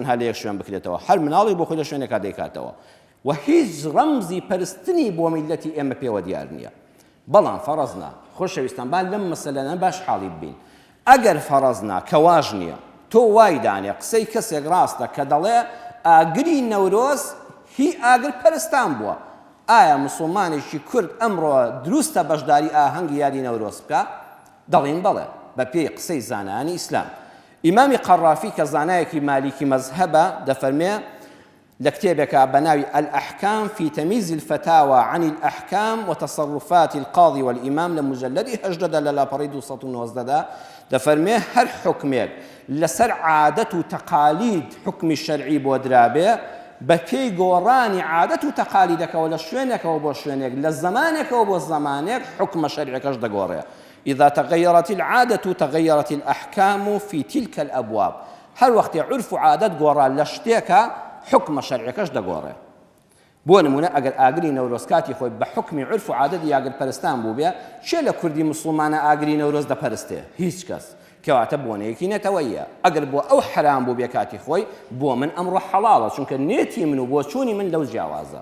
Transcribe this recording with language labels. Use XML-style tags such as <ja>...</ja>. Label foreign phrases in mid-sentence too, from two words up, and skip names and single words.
<ckb>هەر لە یەک شوێن بکرێتەوە هەر مناڵی بۆ خۆی لە شوێنێکا دەیکاتەوە و هیچ ڕەمزی پەرستنی بۆ میلەتی ئێمە پێوە دیار نییە بەڵام فەرەزنا خۆشەویستان با لەم مەسەلەنە باش حاڵی ببین ئەگەر فەرەزنا کە واژ نییە تۆ وای دانێ قسەی کەسێک ڕاستە کە دەڵێ ئاگری نەورۆز هی ئاگرپەرستان بووە ئایا مسلمانێکی کورد ئەمڕۆ دروستە بەشداری ئاهەنگی یادی نەورۆز بکە؟ دەڵێن بەڵێ بە پێی قسەی زانایانی ئیسلام. ئیمامی قەڕافی کە زانایەکی مالیکی مەزهەبە دەفەرمێ لە کتێبێکە بە ناوی</ckb> <ar>الأحكام في تمييز الفتاوى عن الأحكام وتصرفات القاضي والإمام</ar> <ckb>لمجلد هجدد للاپەڕی 290 دەفەرمێ هەر حکمێک لەسەر عادەت و تەقالید حکمی شەرعی بۆ درابێ بە پێی گۆڕانی عادەت و تەقالیدەکەەوە لە شوێنێکەوە بۆ شوێنێک لە زمانێکەوە بۆ زمانێک حکمە شەرعیەکەش دەگۆڕێ.</ckb> <ar>إذا تغيرت العادة تغيرت الأحكام في تلك الأبواب.</ar> <ckb>هر وقت عرف عادة گۆڕا لە شتێکە حکمە شەرعیەکەش دەگۆڕێ. بۆ نمونە ئەگەر ئاگری نەورۆز کاتی خۆی بە حکمی عرف و عادەتی یاگر پەرستان بوو بێ، چێ لە کوردی مسلمانە ئاگری نەورۆز دەپەرستێ؟ هیچ کەس. کەواتە بۆنەیەکی نێتەوەیە. ئەگەر بۆ ئەو حرام بوو بێ کاتی خۆی، بۆ من ئەمڕۆ حەڵاڵە، چونکە نێتی من و بۆ چوونی من لەو جیاوازە.</ckb>